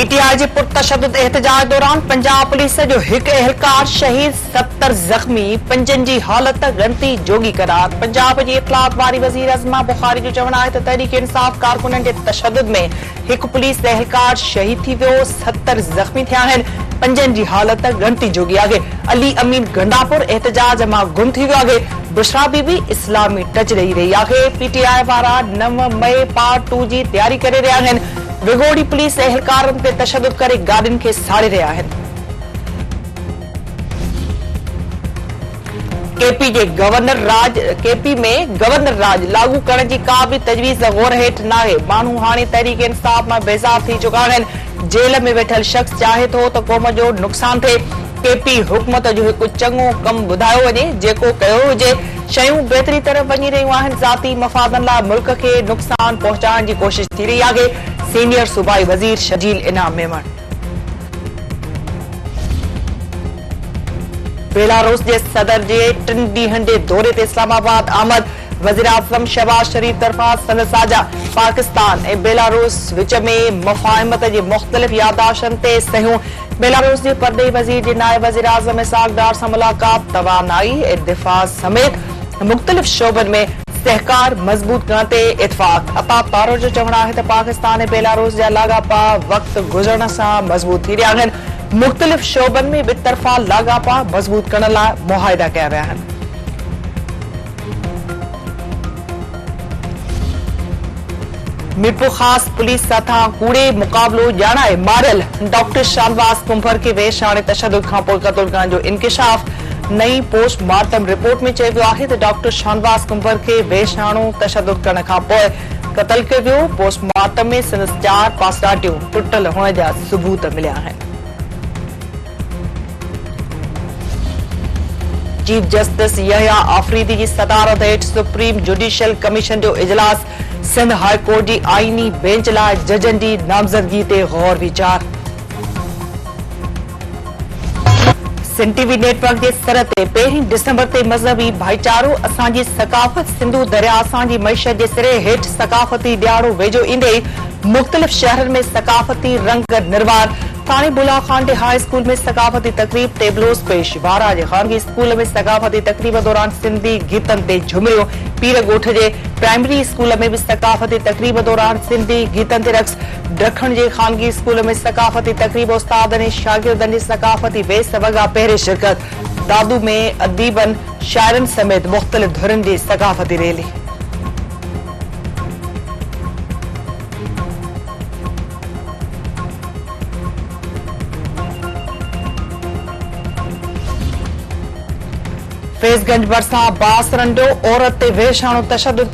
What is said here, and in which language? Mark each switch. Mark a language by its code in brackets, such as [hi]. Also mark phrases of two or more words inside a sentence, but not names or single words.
[sd] जे पुरतशद्दुद एहतजाज दौरान पंजाब पुलिस जो एक एहलकार शहीद 70 जख्मी 5 जी हालत गणती जोगी करार। पंजाब जी इतलात वारी वजीर अजमा बुखारी जो चवण है तो तहरीक इंसाफ कारकुनन के तशद्दुद में एक पुलिस एहलकार शहीद थी वियो, 70 जख्मी थिया हैं। 5 जी हालत गणती जोगी आगे। अली अमीन गंडापुर एहतजाज मां गुम थी वियो आगे। बुशरा बीबी इस्लामी टच रही आगे। पीटीआई वारा 9 मई पार्ट 2 जी तैयारी करे रहा हैं। विगोड़ी पुलिस एहलकारन ते तशद्दुद करे गाड़िन के साड़े रहा है। केपी में गवर्नर राज लागू करण की का भी तजवीज गौर हेठ न है। मानू हाणे तहरीक इंसाफ में बेजार थी चुका है। जेल में वेठल शख्स चाहे तो कौम जो नुकसान थे। केपी हुकूमत जो एक चंगो कम बुधायो वजे जेको कयो हुजे। शयूं बेहतरी तरफ वही रही हैं। जाती मफादन ला मुल्क के नुकसान पहुंचाने की कोशिश थी रही आगे। सीनियर सूबाई वजीर शजील इनाम मेमन बेलारूस के सदर के 3 ॾींहनि जे दौरे ते इस्लामाबाद आमद। वजीर आज़म शहबाज शरीफ तरफा संदसि साझा पाकिस्तान ए बेलारूस विच में मुफ़ाहिमत के मुख्तलिफ यादाश्तन ते सहियूं। बेलारूस के परदेही वजीर के नायब वजीर आज़म इसहाक डार से मुलाकात। तवानाई ए दिफा समेत मुख्तलिफ शोबन में सहकार मजबूत करण ते इतफाक। अता तारो जो चवण है तो पाकिस्तान ए बेलारूस जा लागापा वक्त गुजरण से मजबूत थी रहा हैं। मुख्तलिफ शोबन में बितरफा लागापा मजबूत करने लाइ मुआहिदा किया विया हैं। मीरपुर खास पुलिस सां कूड़े मुकाबलो ॼाणाए मारियल डॉक्टर शाहनवाज कुंभर के वेश हाणे तशद्दुद खां पोइ क़त्ल करण जो इंकिशाफ। नई [en] postmortem report [sd] में चयो वियो आहे त डॉक्टर शाहनवाज कुंभर के वेश हाणो तशद्दुद करण खां पोइ क़त्ल कयो वियो। पोस्टमार्टम में संदसि 4 पासडाटियूं टुटल हुअण जा सबूत मिलिया आहिनि। चीफ जस्टिस यहया आफरीदी की सदारत हेठ सुप्रीम जुडिशियल कमीशन जो इजलास। सिंध हाई कोर्ट की आईनी बेंच लाइ जजन की नामज़दगी ते गौर विचार। सिंध टीवी नेटवर्क के सर ते 1 दिसंबर ते मजहबी भाईचारो असांजी सकाफत सिंधु दरिया असांजी मईशत के सिरे हेठ सकाफती ॾियारो वेझो ईंदे मुख्तलिफ शहरन में सकाफती रंग निर्वार। थाने बुला खान के [en] high school [sd] में सकाफती तकरीब टेबलोस पेश। वारा के खानगी स्कूल में सकाफती तकरीब दौरान सिंधी गीतन ते झुमियो। पीर गोठ के [en] primary school [sd] में भी सकाफती तकरीब दौरान सिंधी गीतन ते रक्स। ॾखण के खानगी स्कूल में सकाफती तकरीब उस्तादन शागिर्दन की सकाफती बेस वगा पहरे शिरकत। दादू में अदीबन शायरन समेत मुख्तलिफ धुरन की सकाफती रैली। फैज़गंज भरसा बास रंडो औरत ते वेश हाणो तशद्दुद।